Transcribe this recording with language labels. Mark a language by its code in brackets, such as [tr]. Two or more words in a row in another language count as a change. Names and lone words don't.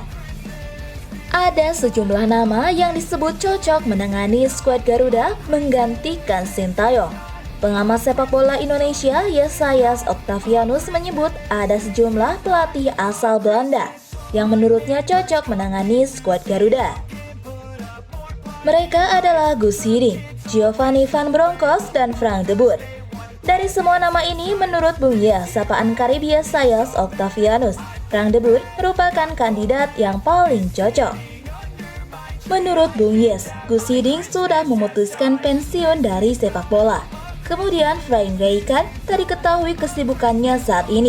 [id] Ada sejumlah nama yang disebut cocok menangani skuad Garuda menggantikan Sintayong. Pengamat sepak bola Indonesia Yesayas Octavianus menyebut ada sejumlah pelatih asal Belanda yang menurutnya cocok menangani skuad Garuda. Mereka adalah Guus Hiddink, Giovanni Van Bronckhorst, dan Frank de Boer. Dari semua nama ini, menurut Bung Yes, sapaan karib Yesayas Octavianus, Frank de Boer merupakan kandidat yang paling cocok. Menurut Bung Yes, Guus Hiddink sudah memutuskan pensiun dari sepak bola. Kemudian Frank Rijkaard tak diketahui kesibukannya saat ini.